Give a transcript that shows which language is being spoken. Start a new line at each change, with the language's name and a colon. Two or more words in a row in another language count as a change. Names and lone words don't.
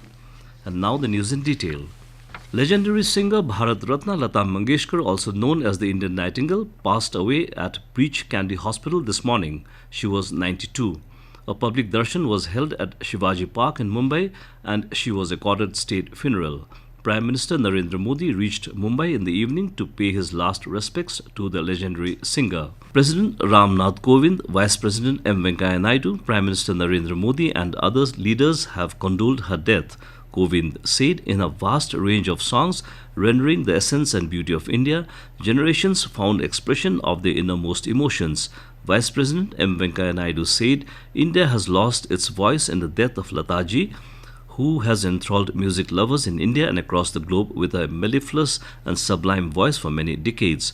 English: And now the news in detail. Legendary singer Bharat Ratna Lata Mangeshkar, also known as the Indian Nightingale, passed away at Breach Candy Hospital this morning. She was 92. A public darshan was held at Shivaji Park in Mumbai and she was accorded state funeral. Prime Minister Narendra Modi reached Mumbai in the evening to pay his last respects to the legendary singer. President Ram Nath Kovind, Vice President M. Venkaiah Naidu, Prime Minister Narendra Modi and other leaders have condoled her death. Kovind said in a vast range of songs rendering the essence and beauty of India, generations found expression of their innermost emotions. Vice President M. Venkaiah Naidu said India has lost its voice in the death of Lataji, who has enthralled music lovers in India and across the globe with a mellifluous and sublime voice for many decades.